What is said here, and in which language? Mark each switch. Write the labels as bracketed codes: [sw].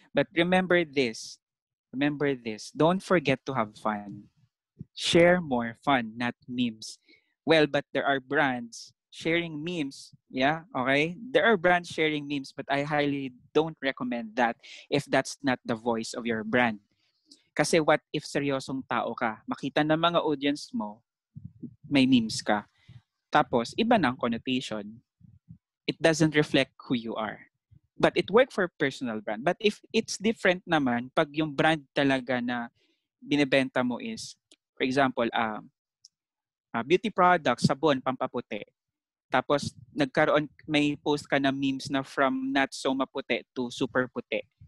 [en] But remember this. Don't forget to have fun. Share more fun, not memes. Well, but there are brands sharing memes, okay? There are brands sharing memes, but I highly don't recommend that if that's not the voice of your brand. [tl] Kasi [en] what if [tl] seryosong tao ka, makita ng mga audience mo, may memes ka. Tapos, iba ng connotation. [en] It doesn't reflect who you are. But it worked for personal brand. But if it's different naman, [tl] pag yung brand talaga na binibenta mo [en] is, for example, beauty products, sabon, pampaputi. [tl] Tapos may post ka na memes na [en] from not so [tl] maputi to super puti.